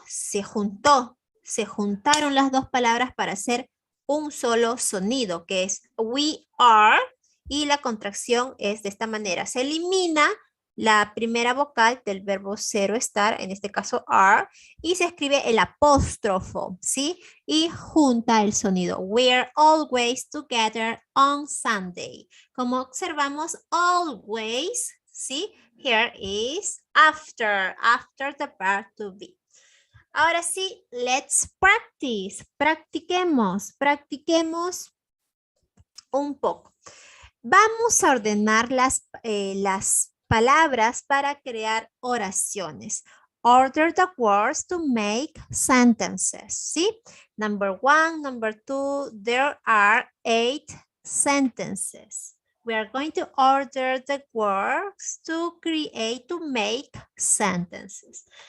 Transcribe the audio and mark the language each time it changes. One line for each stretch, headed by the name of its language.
Spanish: Se juntaron las dos palabras para hacer un solo sonido, que es we are, y la contracción es de esta manera. Se elimina la primera vocal del verbo ser o estar, en este caso are, y se escribe el apóstrofo, ¿sí? Y junta el sonido.
English: We're always together on Sunday.
Spanish: Como observamos, always, ¿sí?
English: Here is after the verb to be.
Spanish: Ahora sí,
English: let's practice.
Spanish: Practiquemos un poco. Vamos a ordenar las palabras para crear oraciones.
English: Order the words to make sentences.
Spanish: ¿Sí?
English: Number 1, number 2, there are 8 sentences. We are going to order the words to make sentences.